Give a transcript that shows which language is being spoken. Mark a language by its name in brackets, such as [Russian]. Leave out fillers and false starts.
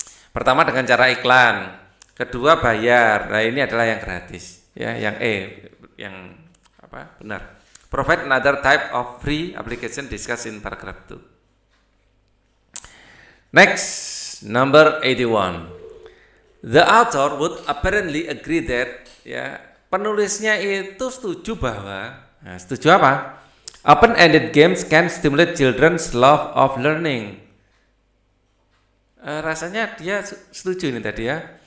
[Indonesian] Pertama dengan cara iklan. Kedua bayar. Nah, ini adalah yang gratis. Ya, yang benar. [English] Provide another type of free application discussed in paragraph 2. Next, number 81. The author would apparently agree that, ya, [Indonesian] penulisnya itu setuju bahwa, setuju apa? [English] Open-ended games can stimulate children's love of learning. [Indonesian] Rasanya dia setuju ini tadi ya.